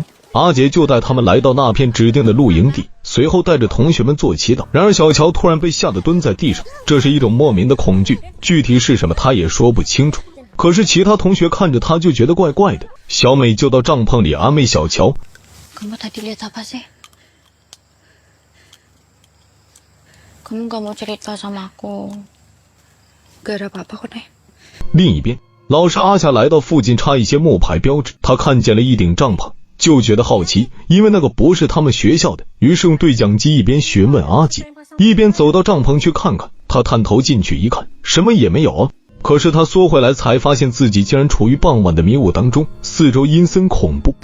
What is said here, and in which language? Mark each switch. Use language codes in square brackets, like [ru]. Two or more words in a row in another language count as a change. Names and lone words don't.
[zh] 阿杰就带他们来到那片指定的露营地，随后带着同学们做祈祷。然而小乔突然被吓得蹲在地上，这是一种莫名的恐惧，具体是什么他也说不清楚。可是其他同学看着他就觉得怪怪的。小美就到帐篷里安慰小乔。 [id] Kamu tadi lihat apa sih? Kamu gak mau cerita sama aku? Gak ada apa-apa kok, Nek. [zh] 另一边，老师阿霞来到附近插一些木牌标志，他看见了一顶帐篷，就觉得好奇，因为那个不是他们学校的，于是用对讲机一边询问阿杰，一边走到帐篷去看看。他探头进去一看，什么也没有啊。可是他缩回来才发现自己竟然处于傍晚的迷雾当中，四周阴森恐怖。